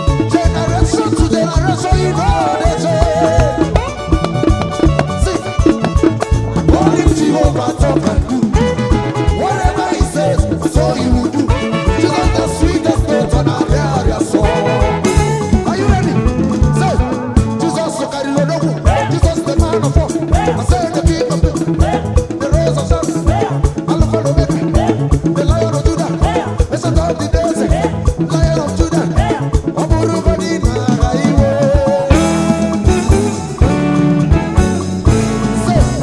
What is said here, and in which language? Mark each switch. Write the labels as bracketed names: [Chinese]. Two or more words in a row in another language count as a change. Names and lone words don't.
[English] Generation to generation, you know the same. See, only Jehovah talk and do. Whatever he says, so he will do. Jesus, the sweetest note on our area song. Are you ready? Say, Jesus [Igbo] karịrị odogwu. [English] Jesus the man of war. I say the king of kings. The rose of Sharon. Alpha and Omega. The Lion of Judah. Ancient of the days. Lion of Judah. [Igbo] Ọ bụrụ godi na agha iwe. [English] Say,